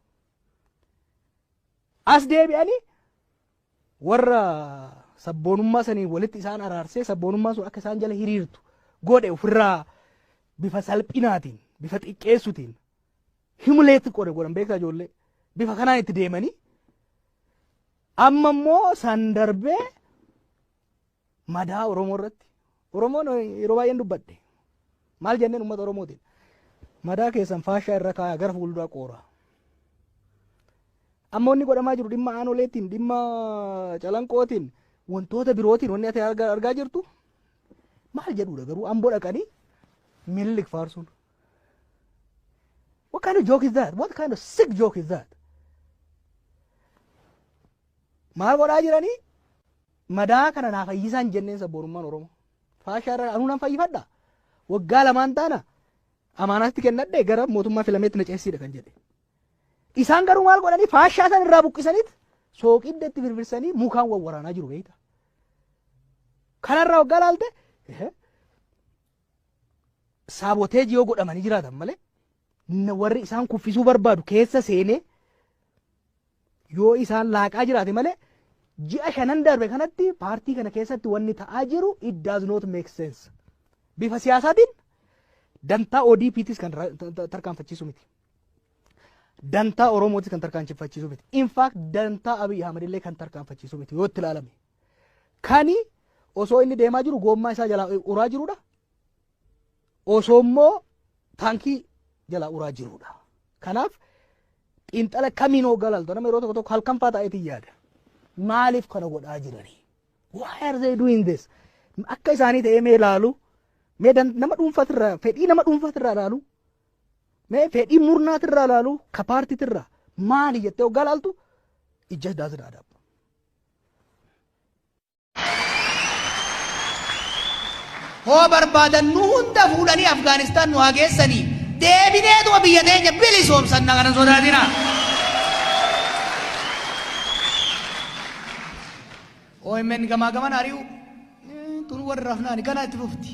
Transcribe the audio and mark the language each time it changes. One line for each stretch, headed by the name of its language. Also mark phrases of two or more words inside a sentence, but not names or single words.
Oromo: As deebi'anii warra sabboonummaa sanii walitti isaan araarsee sabboonummaan sun akka isaan jala hiriirtu godhe ofirraa bifa salphinaatiin bifa xiqqeessutiin himuleetti godhan beekaa ijoollee bifa kanaan itti deemanii amma immoo san darbee madaa Oromoo irratti Oromoon yeroo baay'een dubbadhe maal jenneen uummata Oromootiin madaa keessan faashaa irra kaayaa gara fuulduraa qoora. Amma inni godhamaa jiru dhimma aanoleetiin dhimma calanqootiin wantoota birootiin wanni ati argaa jirtu maal jedhuudha garuu amboo dhaqanii Minilik faarsuun.
English: What kind of joke is that? What kind of sick joke is that?
Oromo: Maal godhaa jiranii madaa kana naa fayyisaan jenneen sabboonummaan Oromoo. Faashaa irraa anuu nan fayyifadha. Waggaa lamaan taana amaanaatti kennadhe gara mootummaa filameetti na ceesiidha kan jedhe. Isaan garuu maal godhanii faashaa san irraa buqqisaniit sooqidda itti firfirsanii mukaan wawwaraanaa jiru beekta. Kanarraa waggaa laalte saaboteejii yoo godhamanii jiraatan malee warri isaan kuffisuu barbaadu keessa seenee yoo isaan laaqaa jiraate malee ji'a 5 darbe kanatti paartii kana keessatti wanni ta'aa jiru
English: it does not make sense.
Oromo: Bifa siyaasaatiin dantaa ODP'tis kan tarkaanfachiisu miti. Dantaa Oromootis kan tarkaanfachiisu miti.
English: In fact
Oromo: dantaa Abiy Ahmed illee kan tarkaanfachiisu miti yoo itti ilaalame. Kani osoo inni deemaa jiru goommaa isaa jalaa uraa jirudha. Osoo immoo taankii jalaa uraa jirudha. Kanaaf xiinxala kamiin hoggalaltu nama yeroo tokko tokko halkan faa ta'eetiin yaada. Maaliif kana godhaa jiranii?
English: Why are they doing this?
Oromo: Akka isaanii ta'ee mee ilaalu mee nama dhuunfatirraa fedhii nama dhuunfatirraa ilaalu mee fedhii murnaatirraa ilaalu ka paartiitirraa maali jettee hoggalaltu
English: it just doesn't add up.
Oromo: Hoo barbaadan nu hunda fuudhanii Afgaanistaan nu hageessanii deebineetuma biyya teenya bilisoomsanna kana sodaatina. OMN gamaa gaman ari'u tun warra rafnaani kana itti fufti.